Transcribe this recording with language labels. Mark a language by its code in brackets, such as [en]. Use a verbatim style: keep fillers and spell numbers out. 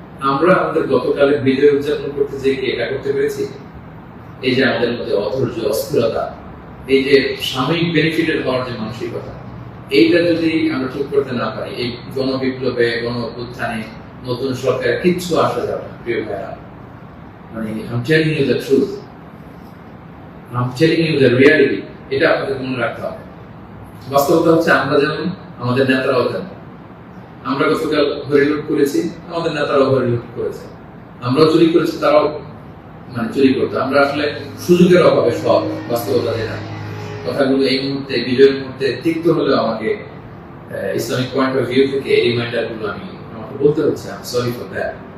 [bn] আমরা আমাদের গতকালের বিজয় উদযাপন করতে যে কি এটা করতে পেরেছি? এই যে আমাদের মধ্যে অধৈর্য, অস্থিরতা, এই যে সাময়িক বেনিফিটেড হওয়ার যে মানসিকতা, এইটা যদি আমরা ঠিক করতে না পারি, এই গণ বিপ্লবে, গণ অভ্যুত্থানে নতুন সরকার কিচ্ছু আসা যাবে না প্রিয় ভাইরা। [en] মানে I'm telling you the truth, I'm telling you the reality, [bn] এটা আপনাদের মনে রাখতে হবে। বাস্তবতা হচ্ছে আমরা যেমন, আমাদের নেতারাও তেমন। আমরা গতকাল হরিলুট করেছি, আমাদের নেতারাও হরিলুট করেছে। আমরাও চুরি করেছি, তারাও মানে চুরি করতো। আমরা আসলে সুযোগের অভাবে সব বাস্তবতা যেটা কথাগুলো এই মুহূর্তে, বিজয়ের মুহূর্তে তিক্ত হলেও আমাকে ইসলামিক পয়েন্ট অফ ভিউ থেকে এই রিমাইন্ডারগুলো আমি আমাকে বলতে হচ্ছে। আমি [en] Sorry for that.